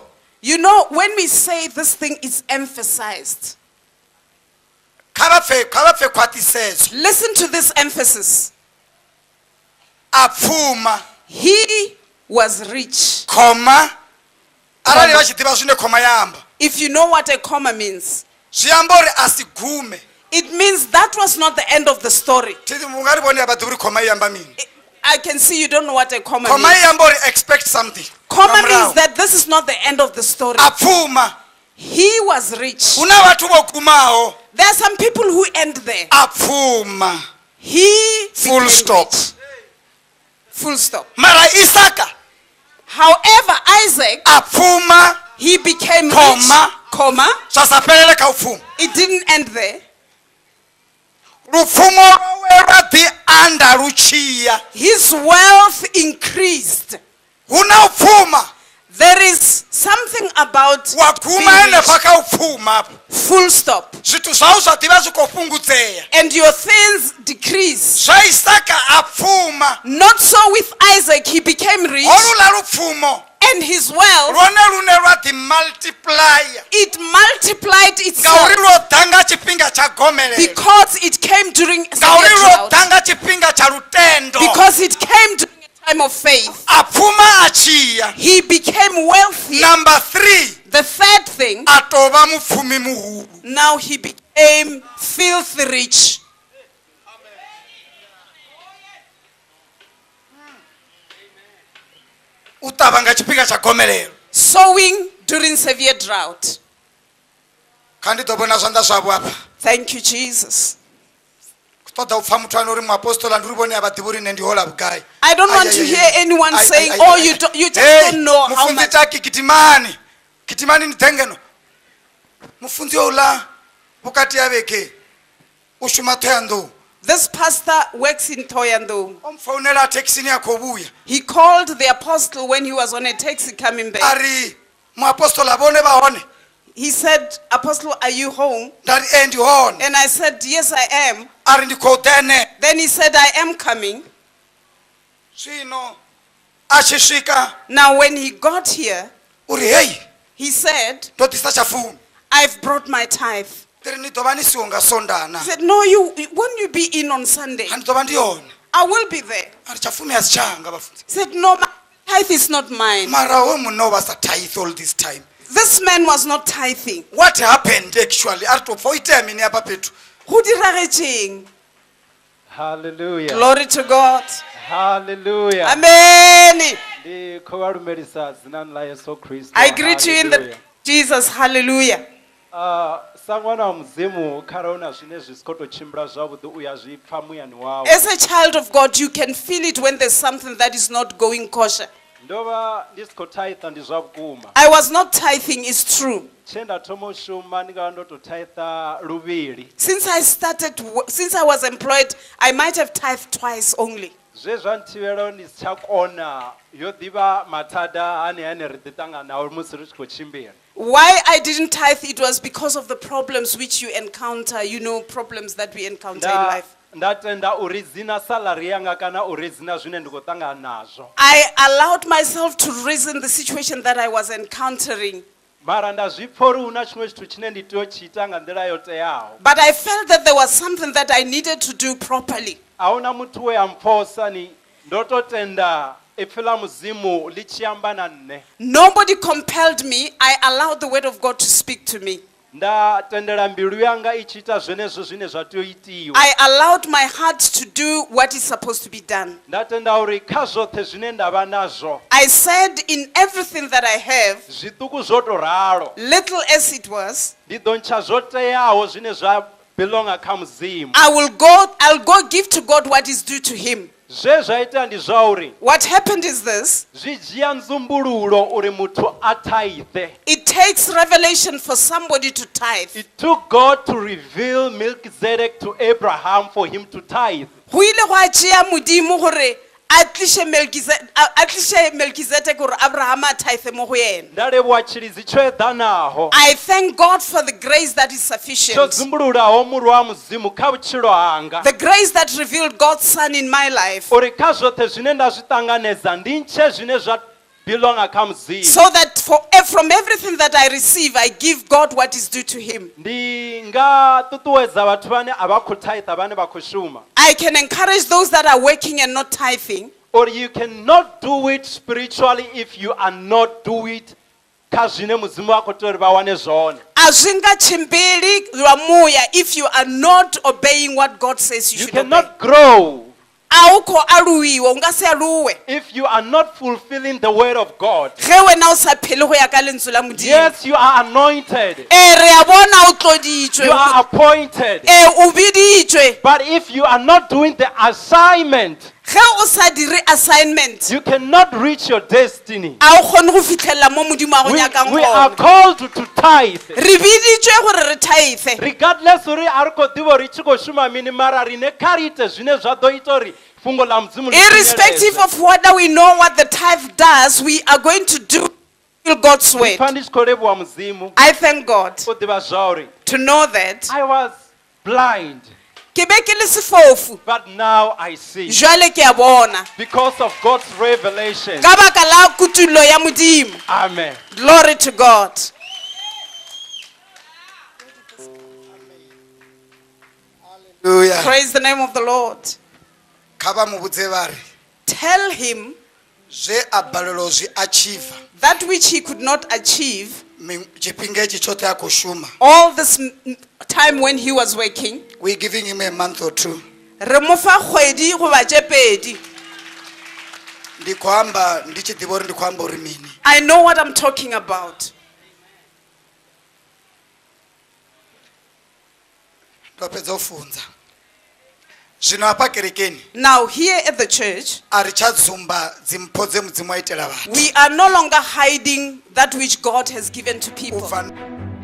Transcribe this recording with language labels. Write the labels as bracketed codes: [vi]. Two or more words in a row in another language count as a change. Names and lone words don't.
[en] You know, when we say this thing is emphasized, [ve] kha vha pfe khwaṱhisedzo [en] listen to this emphasis. [ve] a pfuma [en] He was rich. [ve] khoma arali vha tshi ḓivha zwine khoma ya amba [en] If you know what a comma means, [ve] zwi amba uri a si gume [en] it means that was not the end of the story. [ve] thithi mu nga ri vhone a vha ḓivhi uri khoma i amba mini [en] I can see you don't know what a comma [ve] khoma [en] means. [ve] i amba uri [en] expect something Comma [ve] nga murahu. [en] means that this is not the end of the story. [ve] a pfuma [en] He was rich. [ve] hu na vhathu vho gumaho [en] There are some people who end there. [ve] a pfuma [en] He full became stop rich. Full stop. [ve] mara Isaka [en] However, Isaac, [ve] a pfuma [en] he became Comma. rich. Comma. [ve] zwa sa fhelele kha u pfuma [en] It didn't end there. [ve] lupfumo lwawe lwa ḓi anda lu tshiya [en] His wealth increased. [ve] hu na u pfuma [en] There is something about [ve] wa [en] being [ve] guma henefha [en] rich. [ve] kha u pfuma [en] Full stop. [ve] zwithu zwau zwa ḓivha zwi khou fhungudzea [en] And your things decrease. [ve] zwa Isaka a pfuma [en] Not so with Isaac. He became rich. [ve] holula lupfumo [en] And his wealth, [ve] lwone lune lwa ḓi multiplya [en] it multiplied [ve] ngauri [en] itself [ve] lwo ḓa nga tshifhinga tsha gomelelo [en] because it came during a [ve] ngauri [en] severe [ve] lwo [en] drought. [ve] ḓa nga tshifhinga tsha lutendo [en] Because it came during a time of faith. [ve] a pfuma a tshiya [en] He became wealthy. number 3 The third thing, [ve] a tou vha mupfumi muhulu now he became filthy rich. u ṱavha nga tshifhinga tsha gomelelo Sowing during severe drought. kha ndi ḓo vhona zwanḓa zwavho afha [en] Thank you, Jesus. [ve] ṱoḓa u pfha muthu ane uri muapostola ndi uri vhone a vha ḓivhi uri nṋe ndi hola vhugai [en] I don't want to hear anyone saying, oh, you just don't know how [ve] mufunzi [en] much. [ve] taki kitimani ni ḓengeno mufunzi ouḽa vhukati ha vhege u shuma Thohoyandou [en] This pastor works in Thohoyandou. [ve] o mpfounela thekhisini ya khou vhuya [en] He called the apostle when he was on a taxi coming [ve] a [en] back. [ve] ri muapostola vhone vha hone [en] He said, Apostle, are you home? [ve] nda ri ndi hone [en] And I said, yes, I am. [ve] a ri ndi khou ḓene [en] Then he said, I am coming. [ve] zwino a tshi swika [en] Now, when he got here, [ve] uri hei [en] he said, [ve] ndo ḓisa tsha fumi [en] I've brought my tithe. [ve] ri ni ḓo vha ni siho nga sondana [en] He said, no, won't you be in on Sunday? [ve] a ndi ḓo vha ndi hone [en] I will be there. [ve] a ri tsha fumi a si tshanga vhafunzi [en] He said, no, my tithe is not mine. [ve] mara we munna o vha sa [en] tithe all this time This man was not tithing. What happened actually? [ve] A re topfa o itea mini apa petu? [nso] Go diragetseng? [en] Hallelujah. Glory to God. Hallelujah. Amen. [ve] Ndi khou vha lumelisa dzinani ḽa Yesu Kristo. [en] I greet you in the Hallelujah. Jesus. Hallelujah. [ve] Sa ṅwana wa mudzimu kharali hu na zwine zwi si khou tou tshimbila zwavhuḓi u ya zwi pfha muyani wau. [en] As a child of God, you can feel it when there's something that is not going kosher. [ve] Ndo vha ndi si khou thaitha ndi zwa vhukuma. [en] I was not tithing, it's true. [ve] Tshe nda thoma u shuma ndi nga vha ndo tou thaitha luvhili. [en] Since I was employed, I might have tithed twice only. [ve] Zwe zwa nthivhela ndi si tsha kona yo ḓivha mathada ane ri ḓi ṱangana nao musi ri tshi khou tshimbila. [en] Why I didn't tithe, it was because of the problems which you encounter, problems that we encounter in life. [ve] Nda tenda uri dzina salary yanga kana uri dzina zwine ndi khou ṱangana nazwo. [en] I allowed myself to reason the situation that I was encountering. [ve] Mara nda zwi pfha uri hu na tshiṅwe tshithu tshine ndi tea u tshi ita nga nḓila yo teaho. [en] But I felt that there was something that I needed to do properly. [ve] Ahuna muthu we amphosa ni ndo to tenda ipfhi ḽa mudzimu ḽi tshi amba na nne. [en] Nobody compelled me. I allowed the word of God to speak to me. [ve] Nda tendela mbilu yanga i tshi ita zwenezwo zwine zwa tea u itiwa. [en] I allowed my heart to do what is supposed to be done. [ve] Nda tenda uri kha zwoṱhe zwine nda vha nazwo. [en] I said in everything that I have, [ve] Zwiṱuku zwo to ralo. [en] little as it was, [ve] Ndi ḓo ntsha zwo teaho zwine zwa belonga kha mudzimu. [en] I'll go give to God what is due to him. [ve] Zwe zwa ita ndi zwa uri [en] What happened is this. [ve] zwi dzhia nzumbululo uri muthu a thaithe. [en] It takes revelation for somebody to tithe. It took God to reveal Melchizedek to Abraham for him to tithe. [nso] Go ile go a tšea Modimo gore a tliše Melchizedek gore Abraham a tithe mo go yena. [ve] Nda leboha tshilidzi tsho eḓanaho [en] I thank God for the grace that is [ve] tsho [en] sufficient. [ve] dzumbululaho muri wa mudzimu kha vhutshilo hanga [en] The grace that revealed God's Son in my life. [ve] uri kha zwoṱhe zwine nda zwi ṱanganedza ndi ntshe zwine zwa belonga kha mudzimu. [en] So that from everything that I receive, I give God what is due to him. [ve] Ndi nga ṱuṱuwedza vhathu vhane a vha khou thaitha vhane vha khou shuma. [en] I can encourage those that are working and not tithing. Or you cannot do it spiritually if you are not do it [ve] kha zwine mudzimu wa khou tea uri vha wane zwone. A zwi nga tshimbili lwa muya [en] if you are not obeying what God says you You should obey. cannot grow [ve] A u khou aluwiwa, u nga se aluwe. [en] if you are not fulfilling the word of God. [nso] Ge wena o sa phele go ya ka lentswe la Modimo. [en] Yes, you are anointed. [nso] Re a bona o [en] You [nso] tloditšwe. [en] are appointed. [nso] O biditšwe. [en] But if you are not doing the assignment, [nso] Ge o sa dire assignment, [en] you cannot reach your destiny. [nso] a o kgone go fitlhelela mo Modimo a go nyakang [en] We are gone. called to tithe. [nso] Re biditšwe gore re tithe. [ve] Regardless uri a re khou ḓivha uri tshi khou shuma mini mara rine kha ri ite zwine zwa ḓo ita uri fungo ḽa mudzimu ḽi [en] Irrespective [ve] finyelele. [en] of whether we know what the tithe does, we are going to do God's word. [ve] Pfa ndi tshi khou livhuwa mudzimu [en] I thank God [ve] u ḓivha zwa uri [en] to know that. I was blind, [st] Ke be ke le sefofu, [en] but now I see [st] jwale ke a bona. [en] because of God's revelation. [st] Ka baka la kutulo ya Modimo. [en] Amen. Glory to God. Hallelujah. Praise the name of the Lord. [ve] Kha ba mo botse ba re [en] Tell him [ve] zwe a balelwa u zwi achieve [en] that which he could not achieve [ve] tshifhinga etshi tshoṱhe a khou shuma. [en] all this time when he was working. We giving him a month or two. [nso] Re mo fa kgwedi goba tše pedi. [ve] Ndi khou amba ndi tshi ḓivha uri ndi khou amba uri mini. [en] I know what I'm talking about. [ve] Ndo fhedza u funza. Zwino hafha kerekeni [en] Now here at the church, [ve] a ri tsha dzumba dzimpho dze mudzimu a itela vhathu. [en] we are no longer hiding that which God has given to [ve] U [en] people. [ve] fana